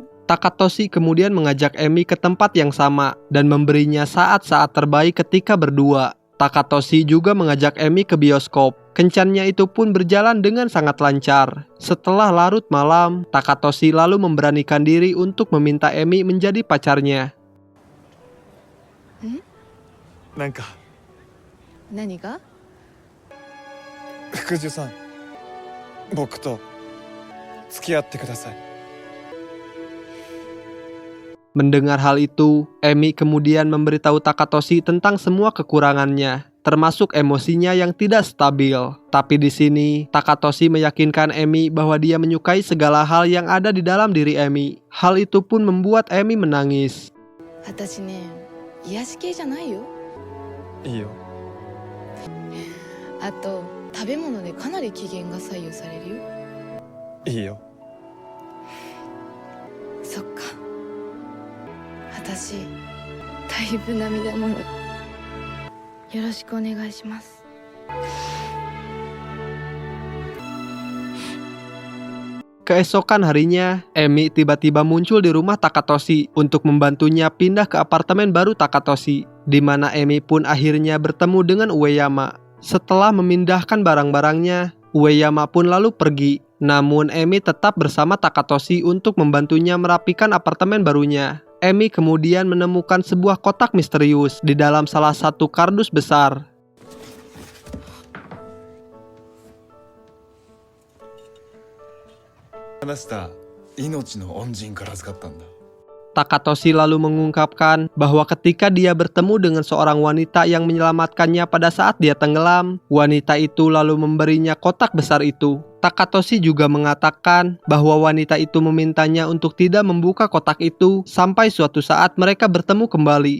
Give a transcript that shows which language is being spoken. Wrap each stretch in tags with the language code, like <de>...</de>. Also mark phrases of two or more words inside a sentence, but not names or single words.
<id>Takatoshi kemudian mengajak Emi ke tempat yang sama, dan memberinya saat-saat terbaik ketika berdua. Takatoshi juga mengajak Emi ke bioskop. Kencannya itu pun berjalan dengan sangat lancar. Setelah larut malam, Takatoshi lalu memberanikan diri untuk meminta Emi menjadi pacarnya.</id> <ja>なんか何が？福寿さん、僕と付き合ってください。</ja> <id>Mendengar hal itu, Emi kemudian memberitahu Takatoshi tentang semua kekurangannya, termasuk emosinya yang tidak stabil. Tapi di sini, Takatoshi meyakinkan Emi bahwa dia menyukai segala hal yang ada di dalam diri Emi. Hal itu pun membuat Emi menangis.</id> <ja>私ね、癒し系じゃないよ。いいよ。あと食べ物でかなり機嫌が左右されるよ。いいよ。そっか。私だいぶ涙もろい。よろしくお願いします。</ja> <id>Keesokan harinya, Emi tiba-tiba muncul di rumah Takatoshi untuk membantunya pindah ke apartemen baru Takatoshi, di mana Emi pun akhirnya bertemu dengan Ueyama. Setelah memindahkan barang-barangnya, Ueyama pun lalu pergi. Namun Emi tetap bersama Takatoshi untuk membantunya merapikan apartemen barunya. Emi kemudian menemukan sebuah kotak misterius di dalam salah satu kardus besar.</id> <ja>話した命の恩人から預かったんだ。</ja> <id>Takatoshi lalu mengungkapkan bahwa ketika dia bertemu dengan seorang wanita yang menyelamatkannya pada saat dia tenggelam, wanita itu lalu memberinya kotak besar itu. Takatoshi juga mengatakan bahwa wanita itu memintanya untuk tidak membuka kotak itu sampai suatu saat mereka bertemu kembali.</id>